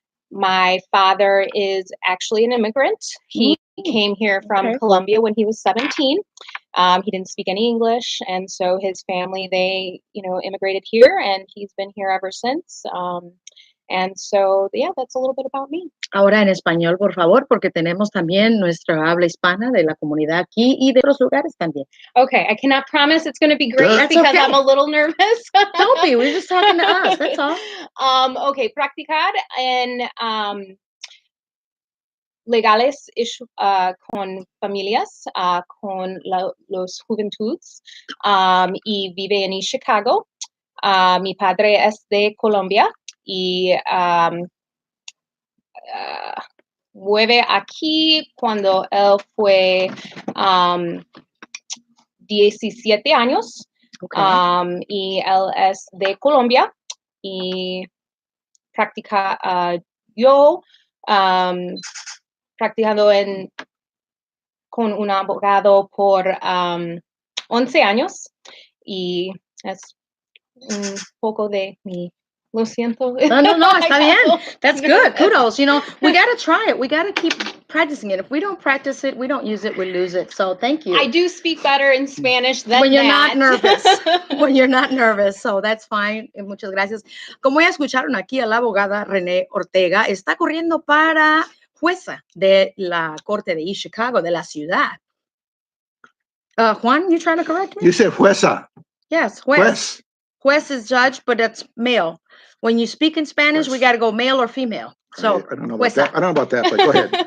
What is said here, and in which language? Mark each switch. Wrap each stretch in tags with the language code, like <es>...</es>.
<en>My father is actually an immigrant. He came here from Colombia when he was 17. He didn't speak any English, and so his family, they, immigrated here, and he's been here ever since. And so, that's a little bit about me.</en> <es>Ahora en español, por favor, porque tenemos también nuestra habla hispana de la comunidad aquí y de otros lugares también.</es> <en>Okay, I cannot promise it's going to be great because okay. I'm a little nervous. Don't be, we're just talking to us, that's all.</en> <es>Okay, practicar en legales con familias, con los juventudes, y vive en Chicago. Mi padre es de Colombia y vive aquí cuando él fue 17 años. Okay. Y él es de Colombia y practica yo practicando con un abogado por 11 años y es un poco de mi... Lo siento. No, está bien.</es> <en>That's good. Kudos. We got to try it. We got to keep practicing it. If we don't practice it, we don't use it, we lose it. So thank you. I do speak better in Spanish than when you're that. not nervous. When you're not nervous. So that's fine.</en> <es>Muchas gracias. Como ya escucharon aquí a la abogada René Ortega, está corriendo para jueza de la Corte de East Chicago, de la ciudad.</es> <en>Juan, you trying to correct me? You said jueza. Yes, juez. Juez is judge, but that's male. When you speak in Spanish, we got to go male or female. So, I don't know about that. I don't know about that, but go ahead.</en>